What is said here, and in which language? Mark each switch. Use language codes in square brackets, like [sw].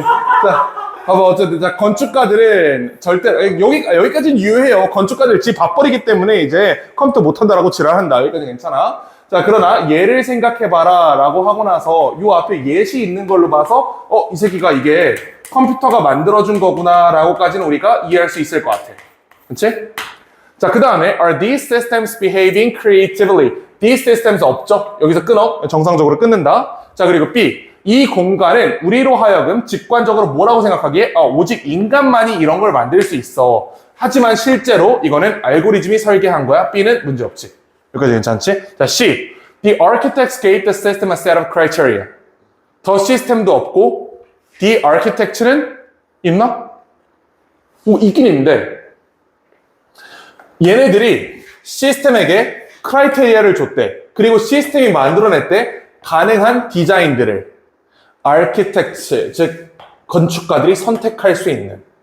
[ko] 자, 봐봐 어쨌든 자 건축가들은 절대 여기까지는 유효해요. 건축가들 집 밥벌이기 때문에 이제 컴퓨터 못한다라고 지랄한다. 여기까지 괜찮아. 자, 그러나 얘를 생각해봐라 라고 하고 나서 요 앞에 예시 있는 걸로 봐서 이 새끼가 이게 컴퓨터가 만들어준 거구나 라고까지는 우리가 이해할 수 있을 것 같아. 그치? 자, 그 다음에 [en] Are these systems behaving creatively? These systems [ko] 없죠? 여기서 끊어. 정상적으로 끊는다. 자, 그리고 B. 이 공간은 우리로 하여금 직관적으로 뭐라고 생각하기에 오직 인간만이 이런 걸 만들 수 있어. 하지만 실제로 이거는 알고리즘이 설계한 거야. B는 문제없지. 여기까지 괜찮지? 자, C. [en] The architects gave the system a set of criteria. [ko] 더 시스템도 없고 The architect는 있나? 있긴 있는데 얘네들이 시스템에게 크라이테리아를 줬대. 그리고 시스템이 만들어냈대. 가능한 디자인들을 아키텍트, 즉 건축가들이 선택할 수 있는.